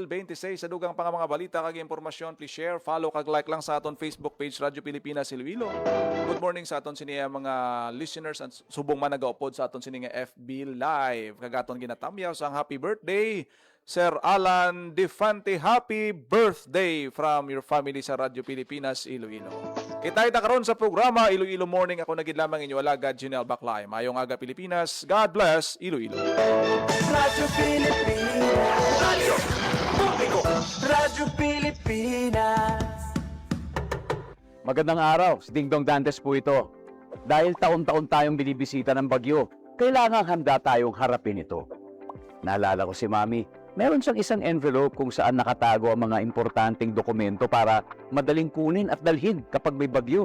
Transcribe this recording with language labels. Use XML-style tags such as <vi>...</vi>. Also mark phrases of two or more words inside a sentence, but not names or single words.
<hil>Sa dugang mga balita kag impormasyon,</hil> <en>please share, follow</en> <hil>kag like lang sa aton Facebook page Radyo Pilipinas Iloilo.</hil> <en>Good morning</en> <hil>sa aton sini mga listeners at subong man nagaupod sa aton sini nga FB Live. Kag aton ginatamyaw sang</hil> <en>happy birthday</en> <hil>Sir Alan Defante.</hil> <en>Happy birthday from your family sa Radyo Pilipinas Iloilo.</en> <hil>Kita karon sa programa Iloilo Morning. Ako nagid lamang inyo alagad Junel Baclay. Mayong aga Pilipinas.</hil> <en>God bless</en> <hil>Iloilo.</hil> <tl>Radyo Pilipinas. Radyo Publiko. Radyo Pilipinas. Magandang araw, si Ding Dong Dantes po ito. Dahil taon-taon tayong binibisita ng bagyo, kailangang handa tayong harapin ito. Naalala ko si Mami, meron siyang isang envelope kung saan nakatago ang mga importanteng dokumento para madaling kunin at dalhin kapag may bagyo.</tl>